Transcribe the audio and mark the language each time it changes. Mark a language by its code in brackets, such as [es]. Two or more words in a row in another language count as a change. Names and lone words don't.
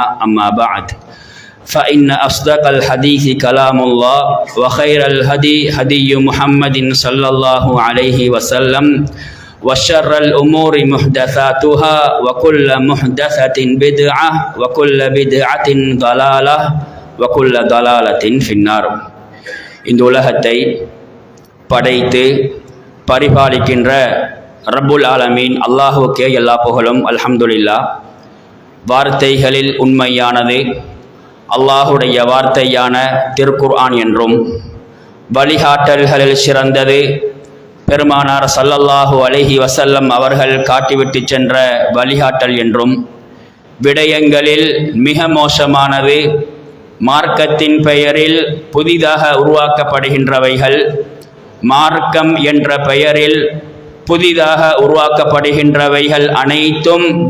[ar] أما بعد فإن أصدق الحديث كلام الله وخير الهدي هدي محمد صلى الله عليه وسلم وشر الأمور محدثاتها وكل محدثة بدعة وكل بدعة ضلالة وكل ضلالة في النار. [ta] இந்த உலகத்தை படைத்து பரிபாலிக்கின்ற [ar] رب العالمين [ta] அல்லாஹுக்கே எல்லா புகழும். அல்ஹம்துலில்லாஹ். வார்த்தைகளில் உண்மையானது அல்லாஹுடைய வார்த்தையான திருக்குர்ஆன் என்றும் வழிகாட்டல்களில் சிறந்தது பெருமானார் [ar] صلى الله عليه وسلم [ta] அவர்கள் காட்டிவிட்டு சென்ற வழிகாட்டல் என்றும் விடயங்களில் மிக மோசமானது மார்க்கத்தின் பெயரில் புதிதாக உருவாக்கப்படுகின்றவைகள், மார்க்கம் என்ற பெயரில் புதிதாக உருவாக்கப்படுகின்றவைகள் அனைத்தும்